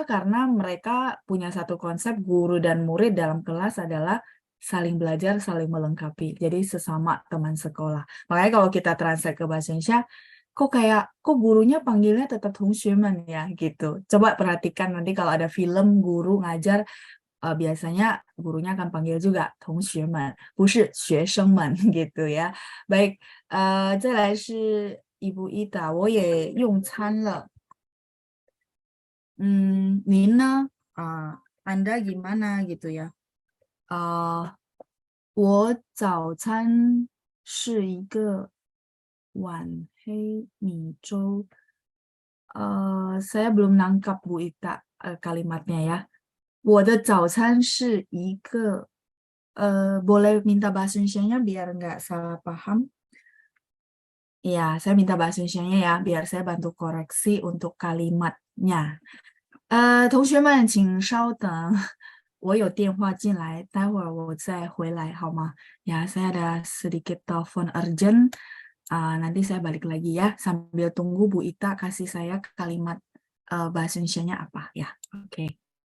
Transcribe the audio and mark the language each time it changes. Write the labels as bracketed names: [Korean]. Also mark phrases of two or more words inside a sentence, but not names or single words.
[Indonesian] Karena mereka punya satu konsep guru dan murid dalam kelas adalah saling belajar, saling melengkapi. Jadi sesama teman sekolah. Makanya kalau kita translate ke bahasa Indonesia, kok gurunya panggilnya tetap 同学们 ya gitu. Coba perhatikan nanti kalau ada film guru ngajar, biasanya gurunya akan panggil juga [Chinese] 同学们, 不是学生们 [Indonesian] gitu ya. Baik, [Chinese] 再来是 Ibu Ita, 我也用餐了. [Indonesian] Nina, Anda gimana gitu ya? [Chinese] 我早餐是一个碗黑米粥. [Indonesian] Saya belum nangkap Bu Ita kalimatnya ya. [Chinese] 我的早餐是一个, [Indonesian] boleh minta bahasa Indonesianya biar nggak salah paham? Ya, saya minta bahasa Indonesianya ya, biar saya bantu koreksi untuk kalimatnya. [Chinese] 同学们请稍等，我有电话进来，待会儿我再回来好吗？ [Indonesian] Ya, saya ada sedikit telepon urgent. Nanti saya balik lagi ya, sambil tunggu Bu Ita kasih saya kalimat bahasa Indonesianya apa ya. Oke.